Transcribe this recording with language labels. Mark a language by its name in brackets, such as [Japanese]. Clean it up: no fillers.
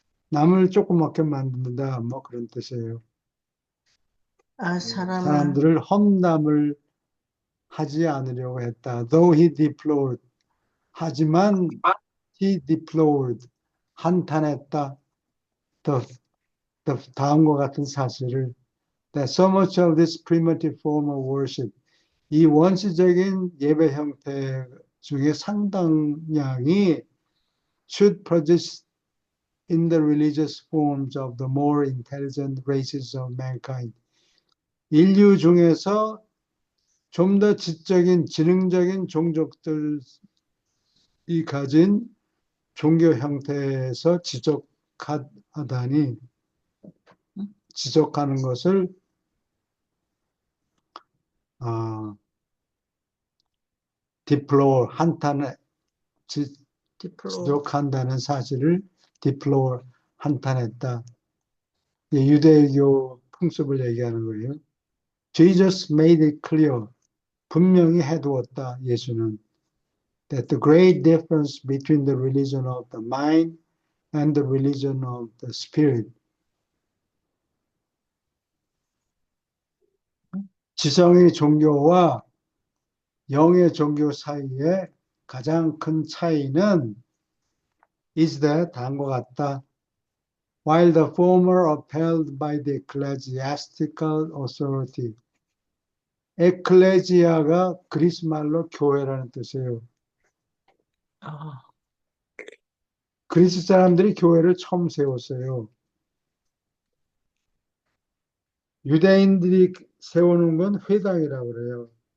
[Korean] 남을 조그맣게 만든다 뭐 그런 뜻이에요. 아, 사람을, 사람들을 험담을 하지 않으려고 했다. [English] Though he deplored. [Korean] 하지만 [English] he deplored. [Korean] 한탄했다. [English] The, [Korean] 다음과 같은 사실을 [English] that so much of this primitive form of worship [Korean] 이 원시적인 예배 형태 중에 상당량이 [English] should persist in the religious forms of the more intelligent races of mankind. [Korean] 인류 중에서 좀 더 지적인, 지능적인 종족들이 가진 종교 형태에서 지적하다니, 지적하는 것을, deplore, 디플로, 지적한다는 사실을 deplore, 한탄했다. 유대교 풍습을 얘기하는 거예요. [English] Jesus made it clear. [Korean] 분명히 해두었다, 예수는. [English] That the great difference between the religion of the mind and the religion of the spirit. [Korean] 지성의 종교와 영의 종교 사이에 가장 큰 차이는 [English] is that [Korean] 다음과 같다. [English] While the former upheld by the ecclesiastical authority. [Korean] 에클레지아가 그리스 말로 교회라는 뜻이에요. 아, 그리스 사람들이 교회를 처음 세웠어요. 유대인들이 세우는 건 회당이라고 그래요.